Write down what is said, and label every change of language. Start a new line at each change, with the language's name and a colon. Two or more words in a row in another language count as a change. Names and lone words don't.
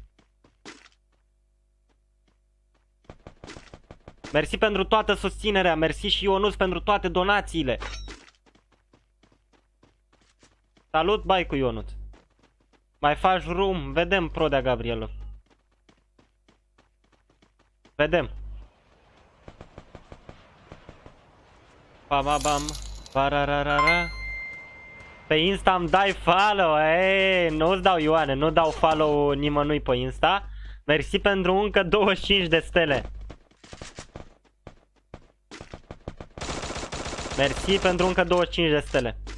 Romanian: Mersi pentru toată susținerea. Mersi și Ionuț pentru toate donațiile. Salut, bai cu Ionuț. Mai faci room? Vedem, Prodea Gabrielă. Vedem. Bam, bam, bam. Parararara. Pe Insta îmi dai follow, nu-ți dau Ioane, nu dau follow nimănui pe Insta. Mersi pentru încă 25 de stele. Mersi pentru încă 25 de stele.